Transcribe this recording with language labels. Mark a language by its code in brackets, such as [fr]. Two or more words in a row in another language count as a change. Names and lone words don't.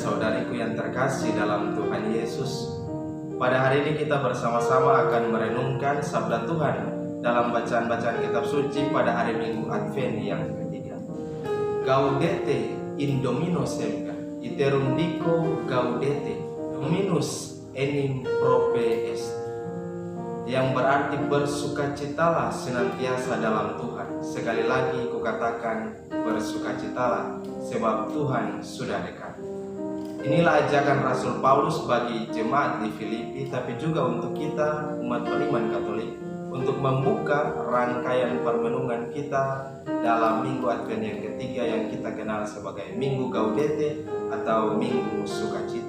[id] saudariku yang terkasih dalam Tuhan Yesus, pada hari ini kita bersama-sama akan merenungkan sabda Tuhan dalam bacaan-bacaan kitab suci pada hari Minggu Advent yang ketiga. [la] Gaudete in Domino semper, iterum dico gaudete, Dominus enim prope est, [id] yang berarti bersukacitalah senantiasa dalam Tuhan. Sekali lagi kukatakan bersukacitalah, sebab Tuhan sudah dekat. Inilah ajakan Rasul Paulus bagi jemaat di Filipi, tapi juga untuk kita umat beriman Katolik, untuk membuka rangkaian permenungan kita dalam Minggu Advent yang ketiga yang kita kenal sebagai Minggu Gaudete atau Minggu Sukacita.